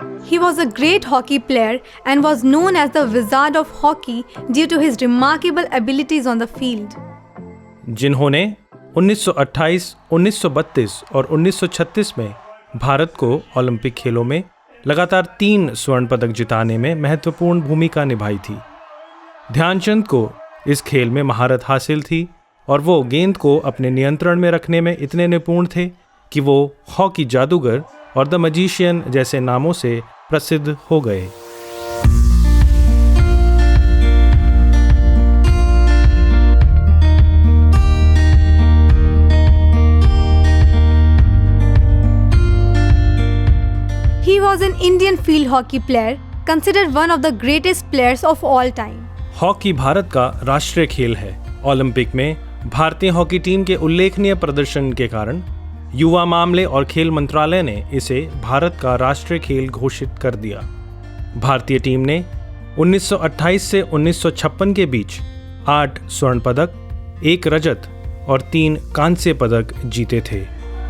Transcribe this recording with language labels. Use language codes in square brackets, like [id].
[en] He was a great hockey player and was known as the Wizard of Hockey due to his remarkable abilities on the field. [hi] जिन्होंने 1928, 1932 और 1936 में भारत को Olympic खेलों में लगातार 3 स्वर्ण पदक जिताने में महत्वपूर्ण भूमिका निभाई थी। ध्यानचंद को इस खेल में महारत हासिल थी और वो गेंद को अपने नियंत्रण में रखने में इतने निपुण थे कि वो हॉकी जादूगर और द मैजिशियन जैसे नामों से प्रसिद्ध हो गए। [en] He was an Indian field hockey player, considered one of the greatest players of all time. [hi] Hockey Bharat का राष्ट्रीय खेल है। ओलंपिक में भारतीय हॉकी टीम के उल्लेखनीय प्रदर्शन के कारण युवा मामले और खेल मंत्रालय ने इसे भारत का राष्ट्रीय खेल घोषित कर दिया। भारतीय टीम ने 1928 से 1956 के बीच 8 स्वर्ण पदक, 1 रजत और 3 कांस्य पदक जीते थे।